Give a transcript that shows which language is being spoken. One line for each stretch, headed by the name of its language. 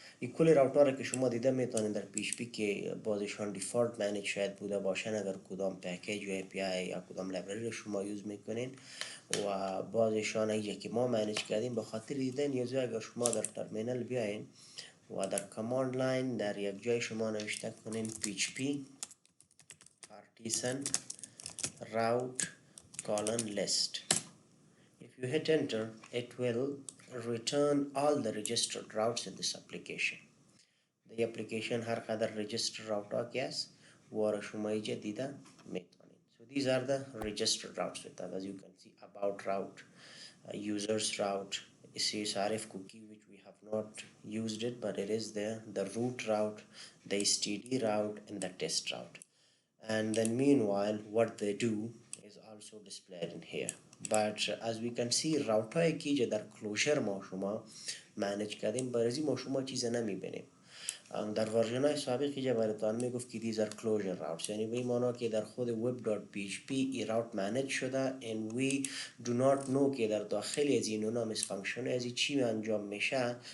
Persian: این کل راوت ها را که شما دیده میتونید در PHP که بازشان دیفالت منیج شاید بوده باشن اگر کدام پکیج و API یا کدام لایبرری شما یوز میکنین, و بازشان اینجا که ما منیج کردیم به خاطر دیدن نیازی اگر شما در ترمینال بیاین و در کماند لاین در یک جای شما نوشته کنین php artisan route colon list.
English: If you hit enter, it will return all the registered routes in this application. The application
Persian: هر قدر registered route ها که است وارا شما اینجا دیده میتونید.
English: So these are the registered routes with us. As you can see, about route, users route, CSRF cookie which we have not used it but it is there, the root route, the std route and the test route. And then meanwhile what they do is also displayed in here. But as we can see
Persian: route های که در closure ما شما manage کردیم برای ما شما چیز نمیبینیم. در ورژن های سابقی که براتون میگفت که
English: these are closure routes,
Persian: یعنی به این معنی که در خود web.php این route manage شده
English: and we do not know
Persian: که در داخل از این نام فانکشن از چی انجام میشه